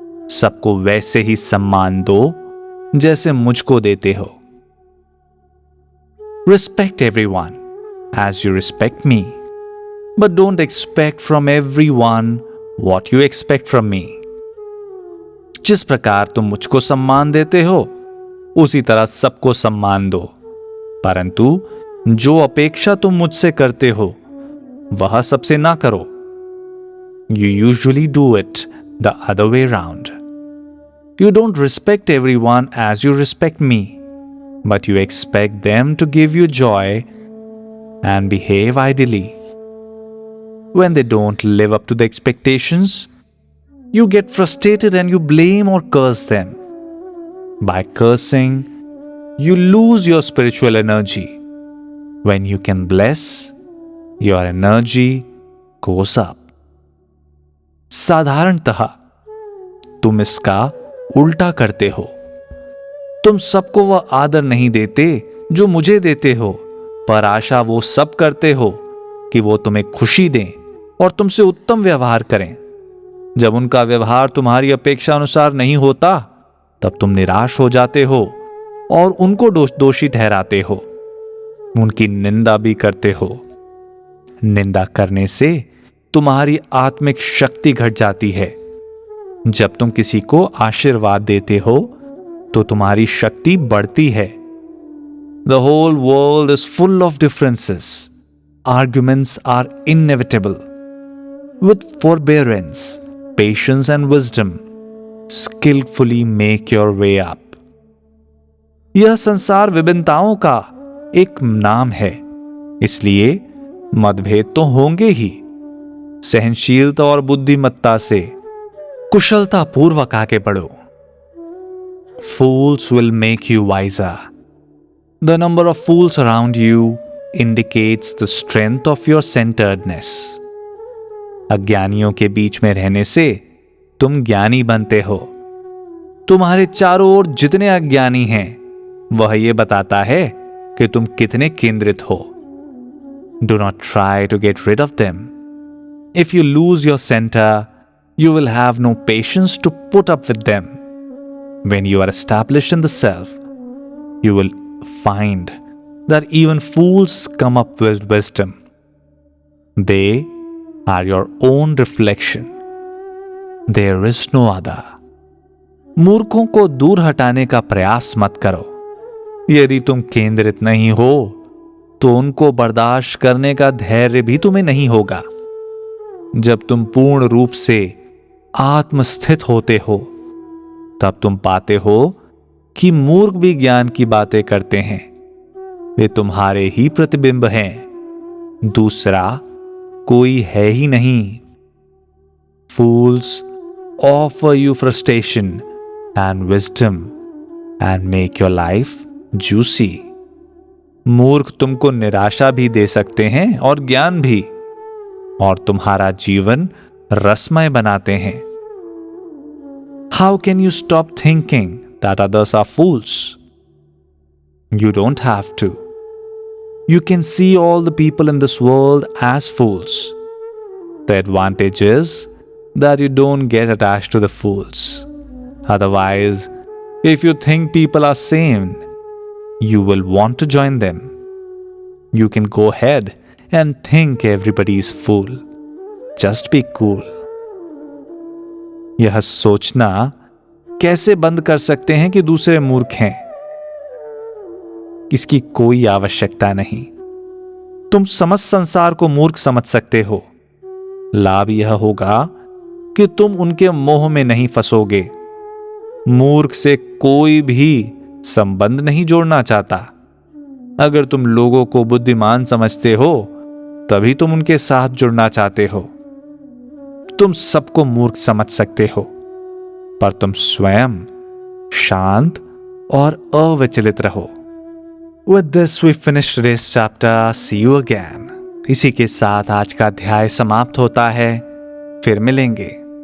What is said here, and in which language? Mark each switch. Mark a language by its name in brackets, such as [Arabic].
[Hindi] सबको वैसे ही सम्मान दो जैसे मुझको देते हो. [English] Respect everyone as you respect me, but don't expect from everyone what you expect from me. [Hindi] जिस प्रकार तुम मुझको सम्मान देते हो, उसी तरह सबको सम्मान दो, परंतु जो अपेक्षा तुम मुझसे करते हो, वह सबसे ना करो. [English] You usually do it the other way round. You don't respect everyone as you respect me, but you expect them to give you joy and behave ideally. When they don't live up to the expectations, you get frustrated and you blame or curse them. By cursing, you lose your spiritual energy. When you can bless, your energy goes up. [Hindi] साधारणतः तुम इसका उल्टा करते हो. तुम सबको वह आदर नहीं देते जो मुझे देते हो, पर आशा वो सब करते हो कि वो तुम्हें खुशी दें और तुमसे उत्तम व्यवहार करें. जब उनका व्यवहार तुम्हारी अपेक्षा अनुसार नहीं होता, तब तुम निराश हो जाते हो और उनको दोषी ठहराते हो. उनकी निंदा भी करते हो. निंदा करने से तुम्हारी आत्मिक शक्ति घट जाती है. जब तुम किसी को आशीर्वाद देते हो तो तुम्हारी शक्ति बढ़ती है. [English] The whole world is full of differences. Arguments are inevitable. With forbearance, patience and wisdom, skillfully make your way up. [Hindi] यह संसार विभिन्नताओं का एक नाम है, इसलिए मतभेद तो होंगे ही. सहनशीलता और बुद्धिमत्ता से कुशलता पूर्वक आगे बढ़ो. [English] Fools will make you wiser. The number of fools around you indicates the strength of your centeredness. [Hindi] अज्ञानियों के बीच में रहने से तुम ज्ञानी बनते हो. तुम्हारे चारों ओर जितने अज्ञानी हैं, वह यह बताता है कि तुम कितने केंद्रित हो. [English] Do not try to get rid of them. If you lose your center, you will have no patience to put up with them. When you are established in the self, you will find that even fools come up with wisdom. They are your own reflection. There is no other. [Hindi] मूर्खों को दूर हटाने का प्रयास मत करो. यदि तुम केंद्रित नहीं हो, तो उनको बर्दाश्त करने का धैर्य भी तुम्हें नहीं होगा. जब तुम पूर्ण रूप से आत्मस्थित होते हो, तब तुम पाते हो कि मूर्ख भी ज्ञान की बातें करते हैं. वे तुम्हारे ही प्रतिबिंब हैं, दूसरा कोई है ही नहीं. [English] Fools offer you frustration and wisdom and make your life juicy. [Hindi] मूर्ख तुमको निराशा भी दे सकते हैं और ज्ञान भी, और तुम्हारा जीवन रसमय बनाते हैं. [English] How can you stop thinking that others are fools? You don't have to. You can see all the people in this world as fools. The advantage is that you don't get attached to the fools. Otherwise, if you think people are sane, you will want to join them. You can go ahead and think everybody is fool. Just be cool. [Hindi] यह सोचना कैसे बंद कर सकते हैं कि दूसरे मूर्ख हैं, इसकी कोई आवश्यकता नहीं. तुम समस्त संसार को मूर्ख समझ सकते हो. लाभ यह होगा कि तुम उनके मोह में नहीं फंसोगे. मूर्ख से कोई भी संबंध नहीं जोड़ना चाहता. अगर तुम लोगों को बुद्धिमान समझते हो, तभी तुम उनके साथ जुड़ना चाहते हो. तुम सबको मूर्ख समझ सकते हो, पर तुम स्वयं शांत और अविचलित रहो. [English] With this we finish today's chapter. See you again. [Hindi] इसी के साथ आज का अध्याय समाप्त होता है। फिर मिलेंगे।